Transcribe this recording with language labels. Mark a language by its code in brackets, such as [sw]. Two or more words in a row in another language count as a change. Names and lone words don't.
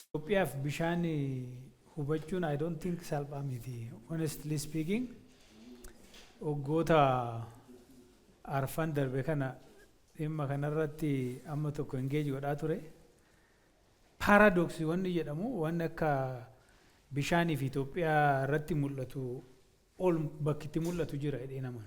[om] Itoophiyaa fi bishaan hubachuun [en] I don't think [om] salphaa miti. [en] Honestly speaking, [om] waggoota arfan darbe kana dhimma kanarratti amma tokko engage godhaa ture. Paradoxii wanni jedhamu waan akka bishaanii fi Itoophiyaa irratti mul'atu ol bakki itti mul'atu jira jedhee nama.